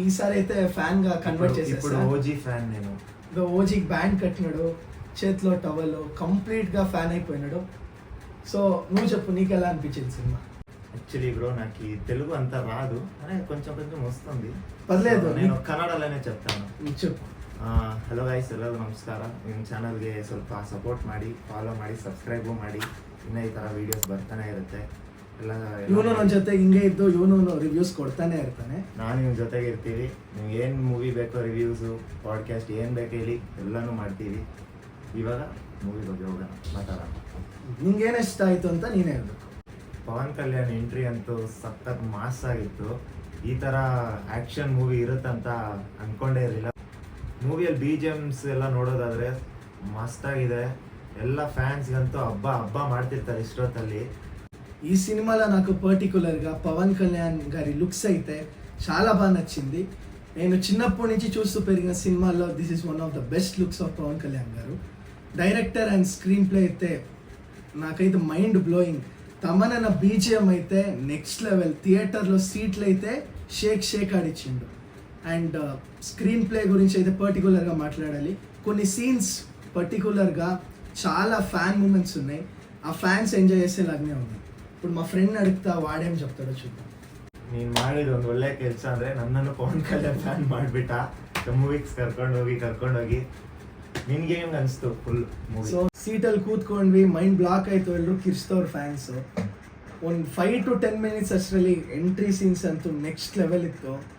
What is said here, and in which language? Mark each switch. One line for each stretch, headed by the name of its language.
Telugu: ఈసారి అయితే ఫ్యాన్ గా కన్వర్ట్ చేసేసాడు. ఓజీ ఫ్యాన్ నేను. ఓజీకి బ్యాండ్ కట్టినాడు, చేతిలో టవల్, కంప్లీట్ గా ఫ్యాన్ అయిపోయినాడు. సో నువ్వు చెప్పు, నీకు ఎలా అనిపించింది సినిమా? యాక్చువల్లీ బ్రో, నాకు తెలుగు అంత రాదు, అనే కొంచెం వస్తుంది. ಪರ್లేదు, నేను ಕನ್ನಡಲ್ಲೇ చెప్తాను. చెప్పు.
Kannada: ಹಲೋ ಗೈಸ್, ಎಲ್ಲರಿಗೂ ನಮಸ್ಕಾರ. ನಿಮ್ಮ ಚಾನಲ್ಗೆ ಸ್ವಲ್ಪ ಸಪೋರ್ಟ್ ಮಾಡಿ, ಫಾಲೋ ಮಾಡಿ, ಸಬ್ಸ್ಕ್ರೈಬು ಮಾಡಿ. ಇನ್ನೂ ಈ ಥರ ವೀಡಿಯೋಸ್ ಬರ್ತಾನೆ ಇರುತ್ತೆ. ಇವನು ನನ್ನ ಜೊತೆ ಹಿಂಗೆ ಇದ್ದು ಇವನು ರಿವ್ಯೂಸ್ ಕೊಡ್ತಾನೆ ಇರ್ತಾನೆ. ನಾನು ನಿಮ್ಮ ಜೊತೆಗೆ ಇರ್ತೀವಿ. ನಿಮ್ಗೆ ಏನು ಮೂವಿ ಬೇಕೋ, ರಿವ್ಯೂಸು, ಪಾಡ್ಕಾಸ್ಟ್ ಏನು ಬೇಕು ಹೇಳಿ, ಎಲ್ಲನೂ ಮಾಡ್ತೀವಿ. ಇವಾಗ ಮೂವಿ ಬಗ್ಗೆ ಹೋಗೋಣ, ಮಾತಾಡೋಣ. ನಿಂಗೇನು ಇಷ್ಟ ಆಯಿತು ಅಂತ ನೀನು ಹೇಳ್ಬೇಕು. ಪವನ್ ಕಲ್ಯಾಣ್ ಎಂಟ್ರಿ ಅಂತೂ ಸಖತ್ ಮಾಸ್ ಆಗಿತ್ತು. ಈ ಥರ ಆ್ಯಕ್ಷನ್ ಮೂವಿ ಇರುತ್ತಂತ ಅಂದ್ಕೊಂಡೇ ಇರಲಿಲ್ಲ. ಮೂವಿಯಲ್ಲಿ BGMs ಎಲ್ಲ ನೋಡೋದಾದರೆ ಮಸ್ತಾಗಿದೆ. ಎಲ್ಲ ಫ್ಯಾನ್ಸ್ಗಂತೂ ಹಬ್ಬ ಮಾಡ್ತಿರ್ತಾರೆ ఇష్టొత్తಲ್ಲಿ.
Telugu: ఈ సినిమాలో నాకు పర్టికులర్గా పవన్ కళ్యాణ్ గారి లుక్స్ అయితే చాలా బాగా నచ్చింది. నేను చిన్నప్పటి నుంచి చూస్తూ పెరిగిన సినిమాల్లో
English: this is one of the best looks of
Telugu: Pawan Kalyan గారు. డైరెక్టర్ అండ్ స్క్రీన్ ప్లే అయితే నాకైతే మైండ్ బ్లోయింగ్. తమనన్న BGM అయితే నెక్స్ట్ లెవెల్. థియేటర్లో సీట్లు అయితే షేక్ ఆడిచ్చిండు. అండ్ స్క్రీన్ ప్లే గురించి అయితే పర్టికులర్గా మాట్లాడాలి. కొన్ని సీన్స్ పర్టికులర్గా చాలా ఫ్యాన్ మూమెంట్స్ ఉన్నాయి. ఆ ఫ్యాన్స్ ఎంజాయ్ చేసేలాగానే ఉంది. ఇప్పుడు మా ఫ్రెండ్ అడుగుతా, వాడేం చెప్తాడో చూద్దాం.
Kannada: ನೀನು ಮಾಡಿದ ಒಂದು ಒಳ್ಳೆ ಕೆಲಸ ಅಂದರೆ ನನ್ನನ್ನು ಪವನ್ ಕಲ್ಯಾಣ್ ಫ್ಯಾನ್ ಮಾಡಿಬಿಟ್ಟ. ಮೂವಿಗೆ ಕರ್ಕೊಂಡೋಗಿ ನಿನ್ಗೆ ಹೆಂಗೆ ಅನಿಸ್ತು full movie? So ಸೀಟಲ್ಲಿ ಕೂತ್ಕೊಂಡ್ವಿ, mind block ಆಯಿತು. ಎಲ್ಲರೂ ಕಿರ್ಸ್ತವ್ರು ಫ್ಯಾನ್ಸು. ಒಂದು
English: 5 to 10 minutes
Kannada: ಅಷ್ಟರಲ್ಲಿ ಎಂಟ್ರಿ ಸೀನ್ಸ್ ಅಂತೂ ನೆಕ್ಸ್ಟ್ ಲೆವೆಲ್ ಇತ್ತು.